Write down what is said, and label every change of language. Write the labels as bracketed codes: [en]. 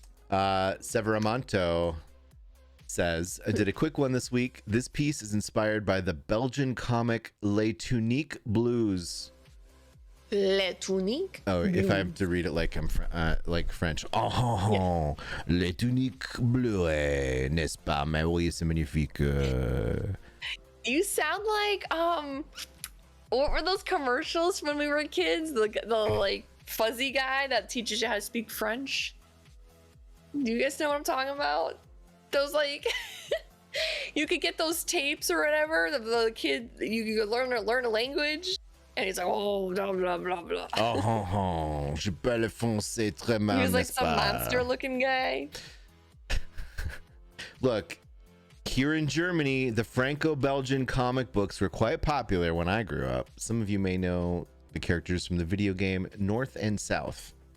[en] Severamonto says, I did a quick one this week. This piece is inspired by the Belgian comic Les Tuniques Blues. [fr] Les Tuniques. [en] Oh, if I have to read it like I'm like French. [fr] Oh, Les Tuniques Bleues, n'est-ce pas? Mais oui, c'est magnifique. [en] You sound like what were those commercials when we were kids? The like fuzzy guy that teaches you how to speak French. Do you guys know what I'm talking about? Those like you could get those tapes or whatever. The kid you could learn a language, and he's like, oh, blah blah blah blah. [fr] Oh, je parle français très mal. [en] He was like some monster-looking guy. Look, here in Germany, the Franco-Belgian comic books were quite popular when I grew up. Some of you may know the characters from the video game North and South.